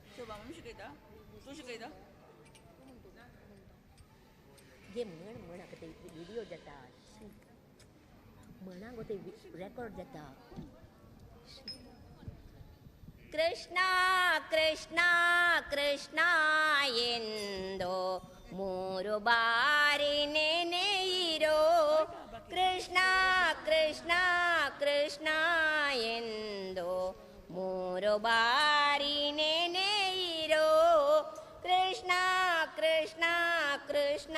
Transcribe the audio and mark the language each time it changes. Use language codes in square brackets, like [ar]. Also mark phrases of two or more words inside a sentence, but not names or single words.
[kok] मम्मी शिकयता तूं शिकयता घे म्हणा ते व्हिडिओ जाता म्हणा गो ते रेकॉर्ड जाता [kn] ಕೃಷ್ಣ ಕೃಷ್ಣ ಕೃಷ್ಣ ಎಂದು ಮೂರು ಬಾರಿ ನೆನೆಯಿರೋ ಕೃಷ್ಣ ಕೃಷ್ಣ ಕೃಷ್ಣ ಎಂದು ಮೂರು ಬಾರಿ ನೆನೆಯಿರೋ ಕೃಷ್ಣ ಕೃಷ್ಣ ಕೃಷ್ಣ